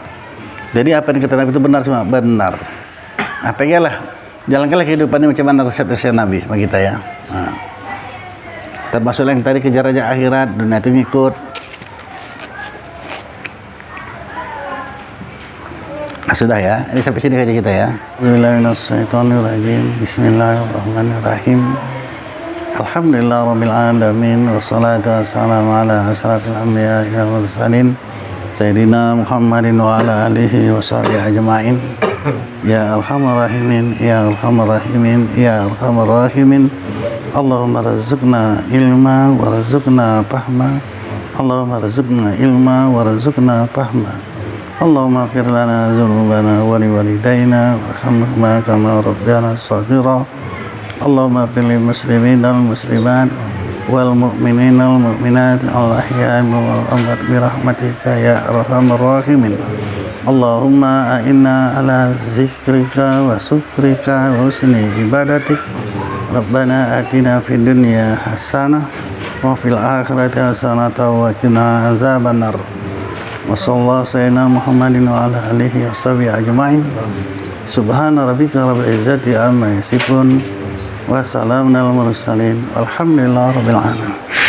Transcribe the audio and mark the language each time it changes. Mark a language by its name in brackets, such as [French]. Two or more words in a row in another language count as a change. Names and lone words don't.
[Indonesian] Jadi apa yang kata Nabi itu benar semua, benar. Peganglah, jalankanlah kehidupannya macam mana resep-resep Nabi sama kita ya. Termasuk yang tadi kejar aja akhirat, dunia itu ngikut. Sudah ya, ini sampai sini aja kita ya. [Arabic] بسم الله الرحمن الرحيم. الحمد لله رب العالمين. والصلاة والسلام على أشرف الأنبياء والمرسلين سيدنا محمد وعلى آله وصحبه أجمعين. يا أرحم الراحمين، يا أرحم الراحمين، يا أرحم الراحمين. اللهم ارزقنا علما وارزقنا فهما. اللهم ارزقنا علما وارزقنا فهما. اللهم اغفر لنا ذنوبنا ولوالدينا وارحمهما كما ربيانا صغيرا. اللهم اغفر للمسلمين والمسلمات والمؤمنين والمؤمنات الأحياء والأموات برحمتك يا أرحم الراحمين. اللهم أعنا على ذكرك وشكرك وحسن عبادتك. ربنا آتنا في الدنيا حسنة وفي الآخرة حسنة وقنا عذاب النار. وصلى الله سيدنا محمد وعلى آله وصحبه أجمعين. سبحان ربك رب العزة عما يصفون. وسلام على المرسلين. الحمد لله رب العالمين.